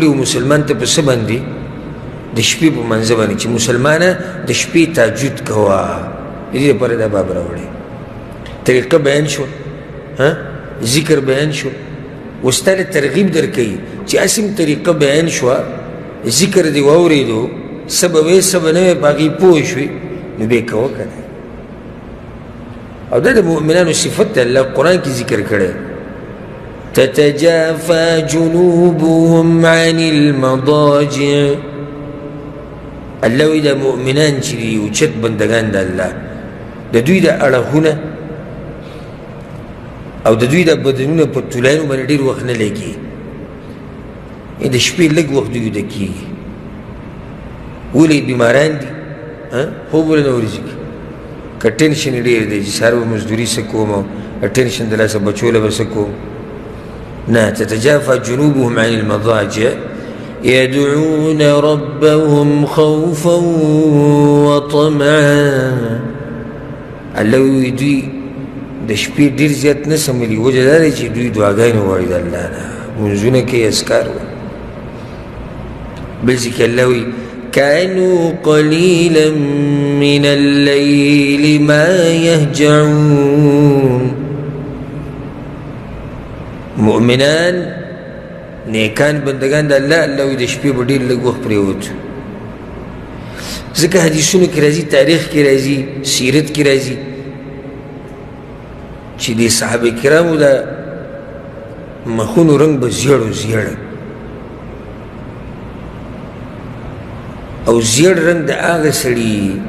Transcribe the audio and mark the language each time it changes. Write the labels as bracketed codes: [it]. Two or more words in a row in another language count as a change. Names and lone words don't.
[ps] یو مسلمان ته په څه باندې د شپې په مانځه باندې چې مسلمانه د شپې تهجد کوه د دې دپاره دا باب راوړی طریقه بیان شو ذکر بیان شو اوس تا له ترغیب درکوي چې هسې طریقه بیان شوه ذکر دې واورېدو څه به وې څه به نه وې په هغې پوه شوې نو بیا یې کوه که نه او دا د مؤمنانو صفت دی الله قرآن کې ذکر کړی [ar] تتجافى جنوبهم عن المضاجع [ps] الله وی دا مؤمنان چې دي اوچت بندګان د الله د دوی د اړخونه او د دوی د بدنونه په طولانو باندې ډېر وخت نه لګي د شپې لږ وخت دوی ویده کېږي ولې بیماران دي خوب ولې نه ورځي که ټینشن یې ډېر دی چې سهار به مزدوري څه کوم او ټینشن د لاسه بچو له به څه کوم نه [ar] تتجافى جنوبهم عن المضاجع يدعون ربهم خوفا [ps] وطمعا الله وی دوی د شپې ډېر زیات نه سملي وجه دا دی چې دوی دعاګانې غواړي د الله نه منځونه کوي اذکار وایي بل ځای کې الله وی [ar] كانوا قليلا من الليل ما يهجعون [ps] مؤمنان نیکان بندگان د الله الله وی د شپې به ډېر لږ وخت پرېوت ځکه حدیثونو کې راځي تاریخ کې راځي سیرت کې راځي چې د صحابه کرامو د مخونو رنګ به زیړ و زیړ او زیړ رنګ د هغه سړي